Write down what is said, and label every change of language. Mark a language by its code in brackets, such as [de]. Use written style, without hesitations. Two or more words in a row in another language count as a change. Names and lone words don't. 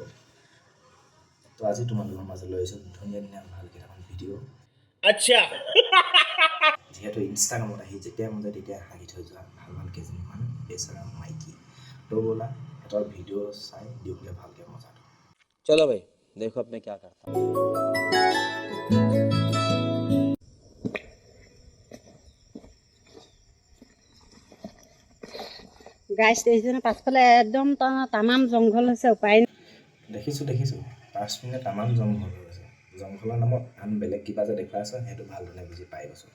[as] তো আজি তোমালোকৰ মাজলৈ আহিছোঁ ধুনীয়া ভাল কেইটামান ভিডিঅ'। আচ্ছা যিহেতু ইনষ্টাগ্ৰামত আহি যেতিয়া মন যায় তেতিয়া হাঁহি থৈ যোৱা ভাল কেইজনমান বেচেৰা মাইকী। তো ব'লা সিহঁতৰ ভিডিঅ' চাই দিওঁগে ভালকৈ মজাটো। [hi] चलो भाई देखो अब मैं क्या करता हूँ। [as] গাইছ দেখিছেনে পাছফালে একদম তামাম জংঘল হৈছে উপায় দেখিছোঁ 5 মিনিট তামাম জংঘল হৈছে। জংঘলৰ নামত আন বেলেগ কিবা যে দেখুৱাই আছে সেইটো ভালদৰে বুজি পাই গৈছোঁ।